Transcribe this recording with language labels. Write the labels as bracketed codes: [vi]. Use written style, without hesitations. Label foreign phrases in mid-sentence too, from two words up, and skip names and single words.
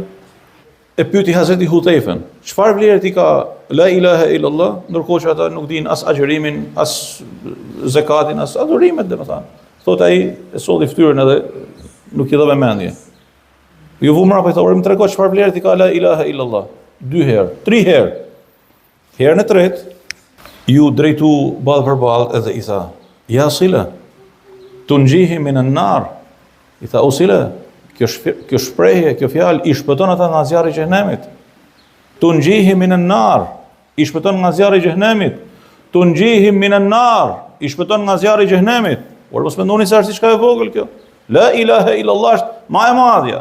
[sq] E pyeti Hazreti Hudhaifen, çfarë vlerë ti ka [ar] لا إله إلا الله, [sq] ndërkohë që ata nuk dinë as agjërimin, as zakatin, as adhurimet, domethënë. Thotë ai e solli fytyrën edhe nuk i dha mendje. Ju vumra po i thonë, më trego çfarë vlerë ti ka [ar] لا إله إلا الله. [sq] 2 herë, 3 herë. Herën e tretë ju drejtu ballë për ballë edhe i tha: [ar] "يا صلة تنجيهم من النار." [sq] I tha: "O sila, kjo shprehje, kjo fjalë i shpëton ata nga zjarri i xhenemit. [ar] تنجيهم من النار, [sq] i shpëton nga zjarri i xhenemit. [ar] تنجيهم من النار, [sq] i shpëton nga zjarri i xhenemit." Por mos mendoni se është diçka e vogël kjo. [ar] لا إله إلا الله [sq] është më e madhja.